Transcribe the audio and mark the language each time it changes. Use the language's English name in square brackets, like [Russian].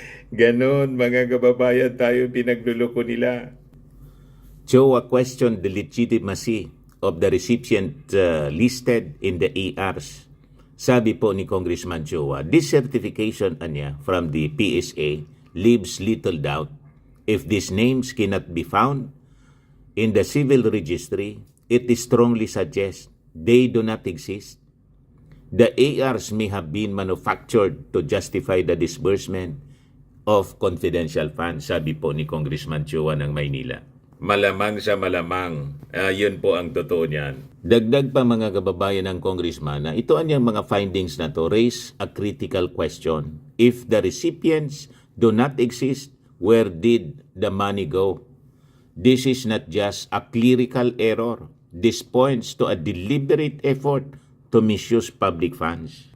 [Filipino] Ganon, mga kababayan, tayo pinagluloko nila. [English] Joa questioned the legitimacy of the recipient listed in the ARs. [Filipino] Sabi po ni [English] Congressman Joa, this certification from the PSA leaves little doubt. If these names cannot be found in the civil registry, it strongly suggests they do not exist. The ARs may have been manufactured to justify the disbursement of confidential funds, [Filipino] sabi po ni [English] Congressman Chua ng Maynila. [Filipino] Malamang sa malamang, yun po ang totoo niyan. Dagdag pa mga kababayan ng congressman na ito ang mga findings na [English] to raise a critical question. If the recipients do not exist, where did the money go? This is not just a clerical error. This points to a deliberate effort to misuse public funds.